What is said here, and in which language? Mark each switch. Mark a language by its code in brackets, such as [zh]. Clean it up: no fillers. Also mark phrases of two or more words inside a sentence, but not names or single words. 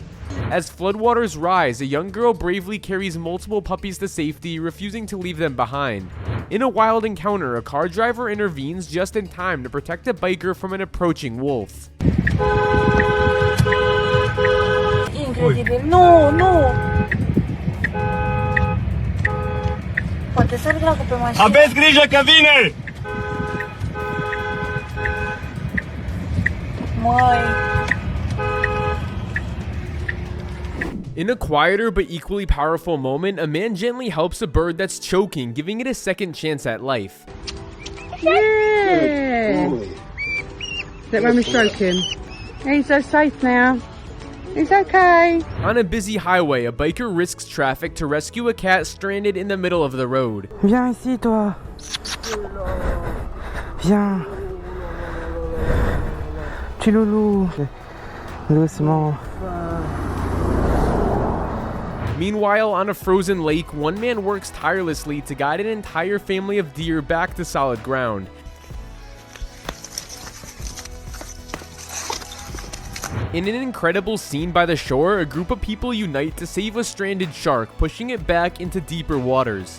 [en] As floodwaters rise, a young girl bravely carries multiple puppies to safety, refusing to leave them behind. In a wild encounter, a car driver intervenes just in time to protect a biker from an approaching wolf. Incredible. No. [ro] Poate să treacă pe mașină. Aveți grijă că vine! [en] In a quieter but equally powerful moment, a man gently helps a bird that's choking, giving it a second chance at life. Yeah. Let mommy stroke him. He's so safe now. He's okay. On a busy highway, a biker risks traffic to rescue a cat stranded in the middle of the road. [fr] Viens ici, toi. Viens. Petit loulou. Doucement. [en] Meanwhile, on a frozen lake, one man works tirelessly to guide an entire family of deer back to solid ground. In an incredible scene by the shore, a group of people unite to save a stranded shark, pushing it back into deeper waters.